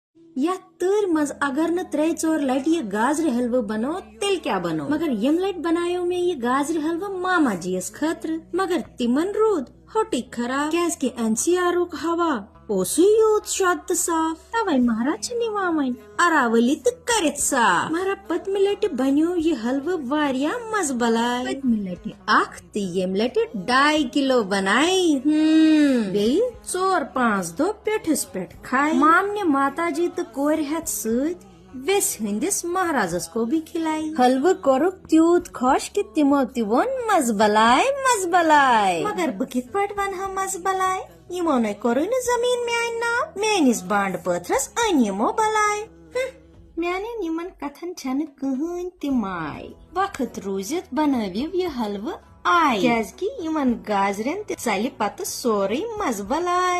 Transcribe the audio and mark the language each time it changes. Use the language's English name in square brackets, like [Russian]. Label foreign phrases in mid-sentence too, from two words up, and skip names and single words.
[Kashmiri] یتھ تر مز اگر ن 3-4 لٹ یہ گازر حلوہ بنو تیل کیا بنو، مگر یم لٹ بنایو میں یہ گازر حلوہ ماما جی اس خاطر، مگر تمن رود ہوٹی خراب کیاز کہ این سی آرک ہوا اوسو یوت شد تو صاف، توے مہراز چھ نوان ون اراولی تو کرت صاف۔ مہرا پتمہ لٹہ بنیو یہ حلوہ واریاہ مز بلاے، پتمہ لٹہ اخ تو یم لٹہ 2.5 کلو بنائی، بیٚیہِ 4-5 دۄہ پیٹھس پیٹھ کھائی۔ مامنہ ماتا جی تو کور ہتھ ست ویس ہندس مہارازس کو بھی کھلائی۔ حلوہ کورک تیوت خوش کہ تمو تہ وون مز بلائے مز بلائے، مگر بہ کت پٲٹھۍ ونہا مز بلائے، یمو نے کوٚرُے نہٕ زمین میانہِ ناو، میٲنس بانڈ پٲتھرس أنۍ یمو بلائے۔ میانین یمن کتھن چھنہ کٕہٕنۍ تہ ماے، وقت روزتھ بنٲوِو یہ حلوہ آئی، کیاز کہ یمن گازرین تہ ژلہِ پتہٕ سورُے مز بلائے۔